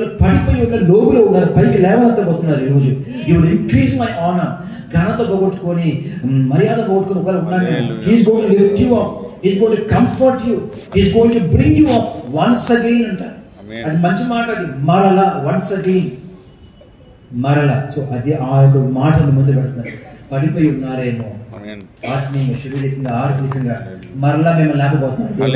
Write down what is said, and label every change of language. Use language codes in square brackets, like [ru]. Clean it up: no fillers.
[te] పడిపోయి ఉన్న లోబులో ఉన్నారు, పైకి లేవనెత్తబోతున్నారు ఈరోజు. [en] You will increase my honor. [te] ఘనత పోగొట్టుకొని, మర్యాద పోగొట్టుకొని ఒకవేళ ఉన్నాను. [en] He is going to lift you up. He is going to comfort you. He is going to bring you up once again అంటారు. [te] అది మంచి మాట. అది మరలా, [en] once again, [te] మరలా. సో అది ఆ యొక్క మాటను ముందు పెడుతున్నారు. పడిపోయి ఉన్నారేమో ఆత్మీయంగా, శరీరంగా, ఆర్థికంగా, మరలా మేము లేకపోతున్నాం.